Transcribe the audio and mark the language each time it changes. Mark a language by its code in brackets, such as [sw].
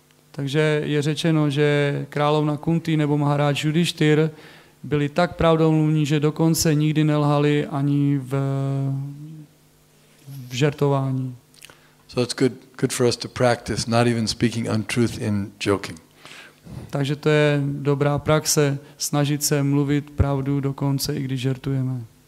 [cs] Takže je řečeno, že královna Kunti nebo Maharaj Yudhishthir byli tak pravdomluvní, že dokonce nikdy nelhali ani v žertování. [en] So it's good for us to practice not even speaking untruth in joking. [cs] Takže to je dobrá praxe, snažit se mluvit pravdu dokonce, i když žertujeme.